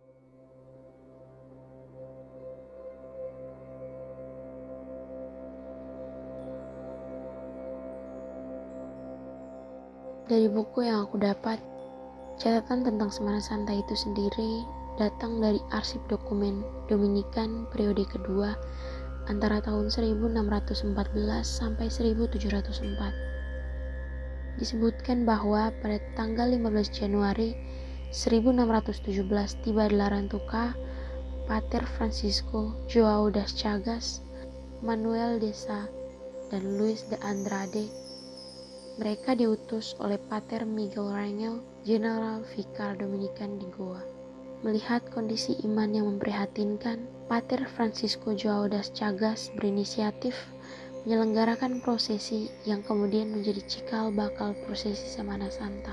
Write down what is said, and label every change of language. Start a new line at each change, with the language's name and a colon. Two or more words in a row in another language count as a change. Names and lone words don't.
Indonesian: Dari buku yang aku dapat, catatan tentang Semana Santa itu sendiri datang dari arsip dokumen Dominikan periode kedua antara tahun 1614 sampai 1704. Disebutkan bahwa pada tanggal 15 Januari 1617 tiba di Larantuka Pater Francisco Joao das Chagas, Manuel Deza, dan Luis de Andrade. Mereka diutus oleh Pater Miguel Rangel,
English: General Vicar
Indonesian: Dominikan di Goa. Melihat kondisi iman yang memprihatinkan, Pater Francisco Joao das Chagas berinisiatif menyelenggarakan prosesi yang kemudian menjadi cikal bakal prosesi Semana Santa.